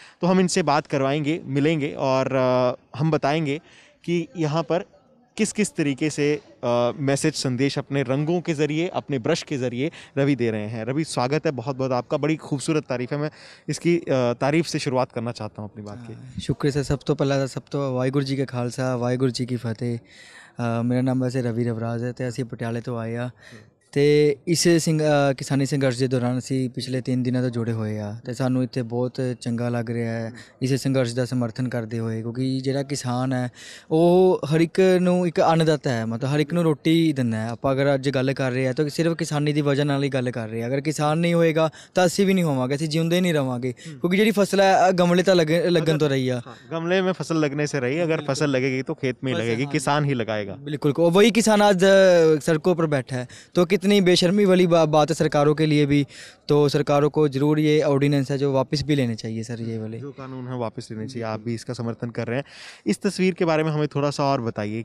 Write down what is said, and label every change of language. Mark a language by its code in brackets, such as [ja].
[hi] तो हम इनसे बात करवाएंगे, मिलेंगे, और हम बताएंगे कि यहाँ पर किस किस तरीके से मैसेज, संदेश अपने रंगों के ज़रिए, अपने ब्रश के ज़रिए रवि दे रहे हैं। रवि, स्वागत है बहुत बहुत आपका। बड़ी खूबसूरत तारीफ़ है। मैं इसकी तारीफ़ से शुरुआत करना चाहता हूँ अपनी बात की। शुक्रिया सर। सब तो पहला सब तो वाहिगुरू जी का खालसा, वाहिगुरू जी की फतेह। मेरा नाम वैसे रवि रबराज है, तो [pa] ਅਸੀਂ ਪਟਿਆਲੇ ਤੋਂ ਆਏ ਆ ਤੇ ਇਸ ਕਿਸਾਨੀ ਸੰਘਰਸ਼ ਦੇ ਦੌਰਾਨ ਅਸੀਂ ਪਿਛਲੇ 3 ਦਿਨਾਂ ਤੋਂ ਜੁੜੇ ਹੋਏ ਆ ਤੇ ਸਾਨੂੰ ਇੱਥੇ ਬਹੁਤ ਚੰਗਾ ਲੱਗ ਰਿਹਾ ਹੈ ਇਸ ਸੰਘਰਸ਼ ਦਾ ਸਮਰਥਨ ਕਰਦੇ ਹੋਏ, ਕਿਉਂਕਿ ਜਿਹੜਾ ਕਿਸਾਨ ਹੈ ਉਹ ਹਰ ਇੱਕ ਨੂੰ ਇੱਕ ਅੰਨਦਾਤਾ ਹੈ, ਮਤਲਬ ਹਰ ਇੱਕ ਨੂੰ ਰੋਟੀ ਦਿੰਦਾ ਹੈ। ਆਪਾਂ ਅਗਰ ਅੱਜ ਗੱਲ ਕਰ ਰਹੇ ਆ ਤਾਂ ਸਿਰਫ ਕਿਸਾਨੀ ਦੀ ਵਜ੍ਹਾ ਨਾਲ ਹੀ ਗੱਲ ਕਰ ਰਹੇ ਆ। ਅਗਰ ਕਿਸਾਨ ਨਹੀਂ ਹੋਏਗਾ ਤਾਂ ਅਸੀਂ ਵੀ ਨਹੀਂ ਹੋਵਾਂਗੇ, ਅਸੀਂ ਜਿਉਂਦੇ ਨਹੀਂ ਰਵਾਂਗੇ, ਕਿਉਂਕਿ ਜਿਹੜੀ ਫਸਲ ਹੈ ਗਮਲੇ ਤਾਂ ਲੱਗਣ ਤੋਂ ਰਹੀ ਆ। [hi] गमले में फसल लगने से रही, अगर फसल लगेगी तो खेत में ही लगेगी, किसान ही लगाएगा। बिल्कुल, वही किसान आज सड़कों पर बैठा है, तो कितनी बेशर्मी वाली बात है सरकारों के लिए भी। तो सरकारों को ज़रूर ये ऑर्डिनेंस है जो वापस भी लेने चाहिए सर, ये वाले जो कानून है वापस लेने चाहिए। आप भी इसका समर्थन कर रहे हैं। इस तस्वीर के बारे में हमें थोड़ा सा और बताइए।